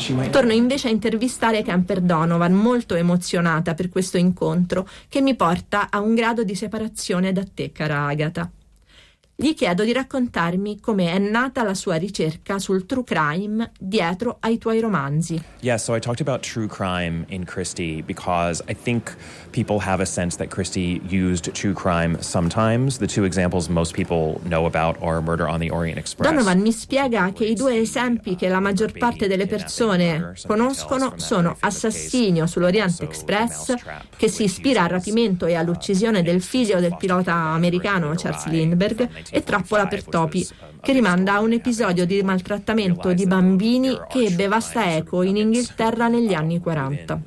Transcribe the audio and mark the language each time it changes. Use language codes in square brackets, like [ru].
[it] Torno invece a intervistare Camper Donovan, molto emozionata per questo incontro, che mi porta a un grado di separazione da te, cara Agata. Gli chiedo di raccontarmi come è nata la sua ricerca sul true crime dietro ai tuoi romanzi. [en] Yeah, so I talked about true crime in Christie because I think people have a sense that Christie used true crime sometimes. The two examples most people know about are Murder on the Orient Express. [it] Donovan mi spiega che i due esempi che la maggior parte delle persone conoscono sono Assassinio sull'Orient Express, che si ispira al rapimento e all'uccisione del figlio del pilota americano Charles Lindbergh, e Trappola per topi, che rimanda a un episodio di maltrattamento di bambini che ebbe vasta eco in Inghilterra negli anni 40.